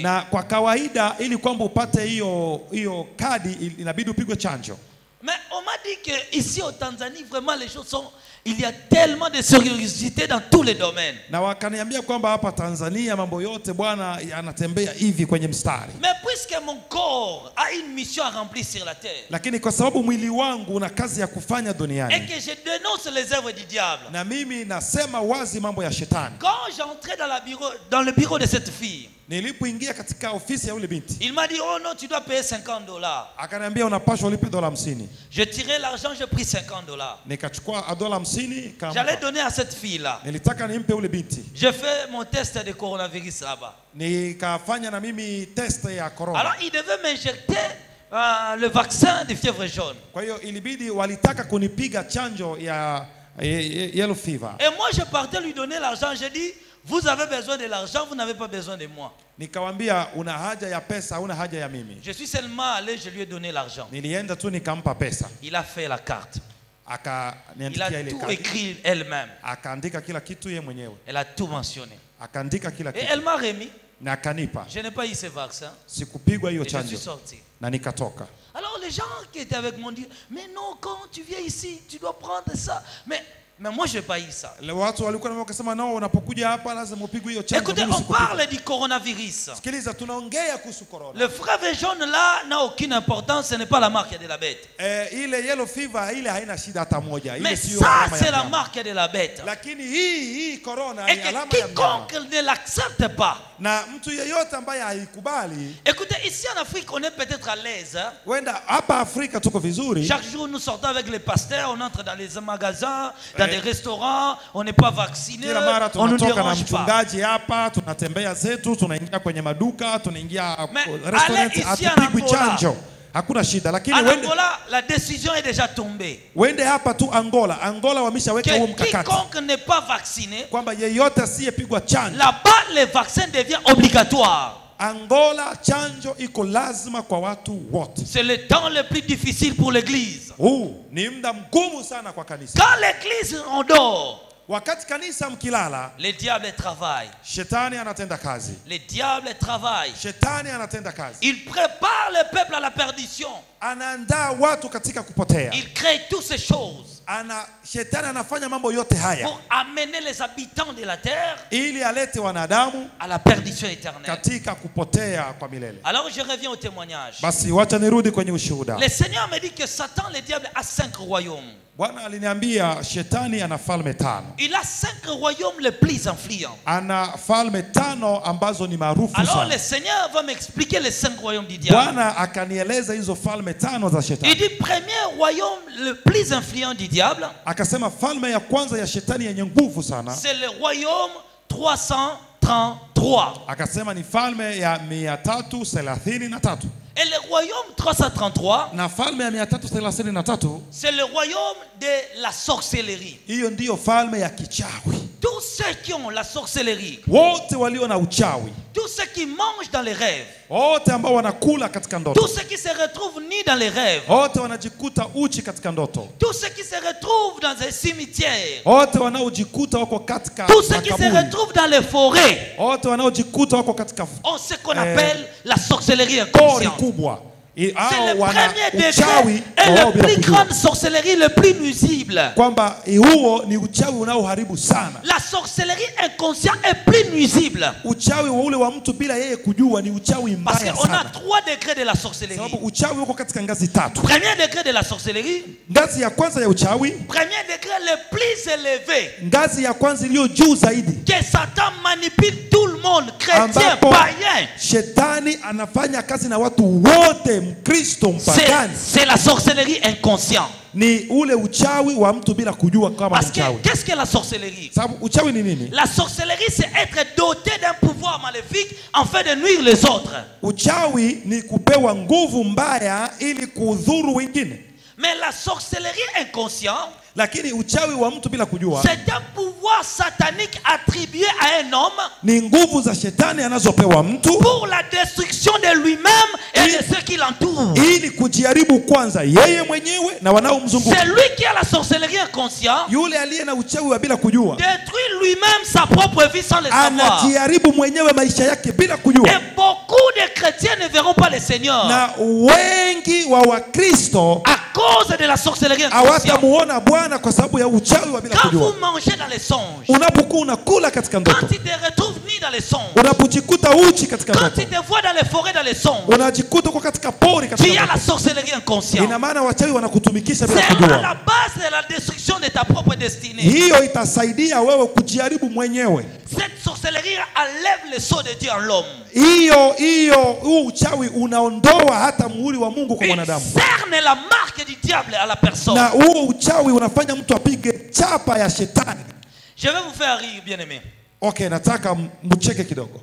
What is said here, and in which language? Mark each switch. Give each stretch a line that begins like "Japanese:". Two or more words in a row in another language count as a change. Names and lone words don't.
Swahili: Na kwa kawaida ili kwamba upate hiyo kadi inabidi upigwe chanjo.
French: Mais on m'a dit que ici au Tanzanie vraiment les choses sont, il y a tellement de sérieuxité dans tous les domaines.
Swahili: Na wakaniambia kwamba hapa Tanzania mambo yote bwana yanatembea hivi kwenye mstari.
French: Mais puisque mon corps a une mission à remplir sur la terre.
Swahili: Lakini kwa sababu mwili wangu una kazi ya kufanya duniani.
French: Et que je dénonce les œuvres du diable.
Swahili: Na mimi nasema wazi mambo ya shetani.
French: Quand j'entrais dans le bureau de cette fille.
Swahili: Nilipoingia katika ofisi ya yule binti.
French: Il m'a dit oh non tu dois payer $50.
Swahili: Akaniambia unapaswa ulipe $50.
French: Je tirais l'argent, j'ai pris $50.
Swahili: Nikachukua $50 kama.
French: J'allais donner à cette fille là.
Swahili: Nilitaka nimpe yule binti.
French: Je fais mon test de coronavirus là-bas.
Swahili: Nikafanya na mimi test ya corona.
French: Alors il devait m'injecter le vaccin de fièvre jaune.
Swahili: Kwa hiyo ilibidi walitaka kunipiga chanjo ya
English: yellow fever.
French: Et moi je partais lui donner l'argent, j'ai dit vous avez besoin de l'argent, vous n'avez pas besoin de moi.
Swahili: Nikamwambia una haja ya pesa, una haja ya mimi.
French: Je suis seulement allé, je lui ai donné l'argent.
Swahili: Nilienda tu nikampa pesa.
French: Il a fait la carte. Il a tout écrit elle-même.
Swahili: Akaandika kila kitu yeye mwenyewe.
French: Elle a tout mentionné.
Swahili: Akaandika kila kitu.
French: Et elle m'a remis.
Swahili: Na akanipa.
French: Je n'ai pas eu ce vaccin.
Swahili: Sikupigwa hiyo chanjo.
French: Je suis sorti.
Swahili: Na nikatoka.
French: Alors les gens qui étaient avec moi disent mais non, quand tu viens ici, tu dois prendre ça. Mais moi je n'ai pas eu ça.
Swahili: Watu walikuwa wakisema nao unapokuja hapa lazima upigwe hiyo chanjo.
French: Écoutez, on parle du coronavirus.
Swahili: Sikiliza tunaongea kuhusu corona.
French: Le fièvre jaune là n'a aucune importance, ce n'est pas la marque de la bête.
Swahili: Ile
English: yellow fever
Swahili: ile haina shida hata moja.
French: Mais ça c'est la marque de la bête.
Swahili: Lakini hii corona ni alama ya mnyama.
French: Et quiconque ne l'accepte pas.
Swahili: Na mtu yeyote ambaye haikubali.
French: Écoutez, ici en Afrique on est peut-être à l'aise.
Swahili: Wenda hapa Afrika tuko vizuri.
French: Chaque jour nous sortons avec les pasteurs, on entre dans les magasins, dans des restaurants, on n'est pas vacciné, on nous dérange pas.
Swahili: Mchungaji hapa tunatembea zetu, tunaingia kwenye maduka, tunaingia restaurant, atupigwi chanjo. Hakuna shida, lakini
French: Angola la décision est déjà tombée.
Swahili: Wende hapa tu Angola wameshaweka huo mkakati.
French: Quiconque n'est pas vacciné,
Swahili: kwamba yeyote asiyepigwa chanjo.
French: Là-bas le vaccin devient obligatoire.
Swahili: Angola chanjo iko lazima kwa watu wote.
French: C'est le temps le plus difficile pour l'église.
Swahili: Ni muda mgumu sana kwa kanisa.
French: Quand l'église en dort,
Swahili: wakati kanisa mkilala,
French: le diable travaille.
Swahili: Shetani anatenda kazi.
French: Le diable travaille.
Swahili: Shetani anatenda kazi.
French: Il prépare le peuple à la perdition.
Swahili: Anaandaa watu katika kupotea.
French: Il crée toutes ces choses.
Swahili: Shetani anafanya mambo yote haya
French: pour amener les habitants de la terre
Swahili: ili alete wanadamu
French: à la perdition éternelle.
Swahili: Katika kupotea kwa milele.
French: Alors je reviens au témoignage.
Swahili: Basi wacha nirudi kwenye ushuhuda.
French: Le Seigneur me dit que Satan le diable a 5 royaumes.
Swahili: Bwana aliniambia shetani ana falme 5.
French: Il a 5 royaumes les plus influents.
Swahili: Ana falme 5 ambazo ni maarufu sana.
French: Alors le Seigneur va m'expliquer les 5 royaumes du diable.
Swahili: Bwana akanieleza hizo falme 5 za shetani.
French: Il dit premier royaume le plus influent du diable.
Swahili: Akasema falme ya kwanza ya shetani yenye nguvu sana.
French: C'est le royaume 333.
Swahili: Akasema ni falme ya 333.
French: Et le royaume 333,
Swahili: na falme ya 333,
French: c'est le royaume de la sorcellerie.
Swahili: Hiyo ndio falme ya kichawi.
French: Tous ceux qui ont la sorcellerie,
Swahili: wote walio na uchawi,
French: tous ceux qui mangent dans les rêves,
Swahili: wote ambao wanakula katika ndoto,
French: tous ceux qui se retrouvent nus dans les rêves,
Swahili: wote wanajikuta uchi katika ndoto,
French: tous ceux qui se retrouvent dans un cimetière,
Swahili: wote wanaojikuta wako katika
French: tous ceux qui se retrouvent dans les forêts,
Swahili: wote wanaojikuta wako katika
French: ce qu'on appelle la sorcellerie inconsciente. C'est le premier degré et la plus grande sorcellerie, le plus nuisible.
Swahili: Kwamba huo ni uchawi unaoharibu sana.
French: La sorcellerie inconsciente est plus nuisible.
Swahili: Uchawi wa ule wa mtu bila yeye kujua ni uchawi mbaya sana.
French: Parce qu'on a 3 degrés de la sorcellerie.
Swahili: Sababu uchawi uko katika ngazi 3.
French: Premier degré de la sorcellerie.
Swahili: Ngazi ya kwanza ya uchawi.
French: Premier degré le plus élevé.
Swahili: Ngazi ya kwanza iliyo juu zaidi.
French: Que Satan manipule tout le monde, chrétien, païen.
Swahili: Shetani anafanya kazi na watu wote, Mkristo, mpagani.
French: C'est la sorcellerie inconsciente.
Swahili: Ni ule uchawi wa mtu bila kujua kama ni uchawi.
French: Qu'est-ce que la sorcellerie?
Swahili: Sababu uchawi ni nini?
French: La sorcellerie c'est être doté d'un pouvoir maléfique afin de nuire les autres.
Swahili: Uchawi ni kupewa nguvu mbaya ili kudhuru wengine.
French: Mais la sorcellerie inconsciente,
Swahili: lakini uchawi wa mtu bila kujua,
French: c'est un pouvoir satanique attribué à un homme,
Swahili: ni nguvu za shetani anazopewa mtu
French: pour la destruction de lui-même et de ceux qui l'entourent.
Swahili: ili kujaribu kwanza yeye mwenyewe na wanaomzunguka.
French: C'est lui qui a la sorcellerie inconsciente,
Swahili: Yule aliye na uchawi wa bila kujua
French: détruit lui-même sa propre vie sans le savoir.
Swahili: anajaribu mwenyewe maisha yake bila kujua.
French: Et beaucoup de chrétiens ne verront pas le Seigneur
Swahili: Na wengi wa Wakristo
French: à cause de la sorcellerie inconsciente.
Swahili: hawatamuona Bwana kwa sababu ya uchawi wa bila
French: Quand
Swahili: kujua.
French: vous mangez dans les songes,
Swahili: Unapokuwa unakula katika ndoto,
French: quand tu te retrouves ni dans les songes,
Swahili: unapojikuta uchi katika
French: quand
Swahili: ndoto,
French: tu te vois dans les forêts dans les songes,
Swahili: unajikuta uko katika pori
French: tu
Swahili: katika
French: as la
Swahili: ndoto,
French: sorcellerie inconsciente.
Swahili: ina maana wachawi wanakutumikisha bila
French: C'est à
Swahili: kujua.
French: la base de la destruction de ta propre destinée.
Swahili: Hiyo itasaidia wewe kujaribu mwenyewe.
French: Cette sorcellerie enlève le sceau de Dieu en l'homme.
Swahili: Huu uchawi unaondoa hata muhuri wa Mungu kwa
French: Il
Swahili: mwanadamu.
French: cerne la marque du diable à la personne.
Swahili: Na huo uchawi unafanya mtu apige chapa ya shetani.
French: Je vais vous faire rire, bien-aimés.
Swahili: Okay, nataka mcheke kidogo.